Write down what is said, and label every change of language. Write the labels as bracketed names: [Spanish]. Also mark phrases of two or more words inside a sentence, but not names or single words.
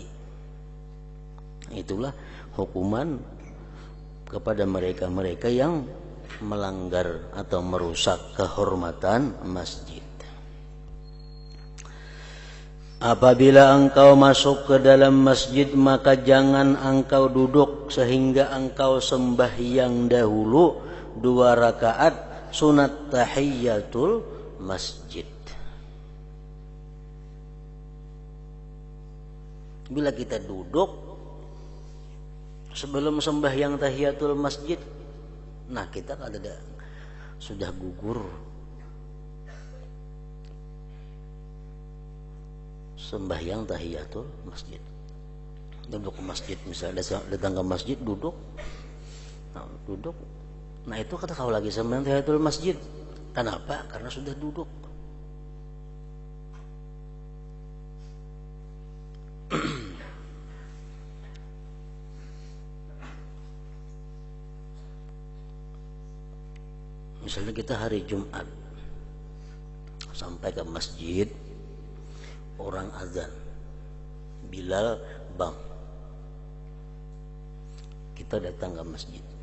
[Indonesian] Itulah hukuman kepada mereka-mereka yang melanggar atau merusak kehormatan masjid. Apabila engkau masuk ke dalam masjid, maka jangan engkau duduk sehingga engkau sembahyang dahulu 2 rakaat sunat tahiyatul masjid. [Banjar] Bila kita duduk sebelum sembahyang tahiyatul masjid, nah kita kada sudah gugur sembahyang tahiyatul masjid. Duduk ke masjid, misalnya datang ke masjid duduk, nah itu kata kau lagi sembahyang tahiyatul masjid. [Indonesian] Kenapa? Karena sudah duduk. Misalnya kita hari Jumat sampai ke masjid, orang azan, Bilal bang, kita datang ke masjid.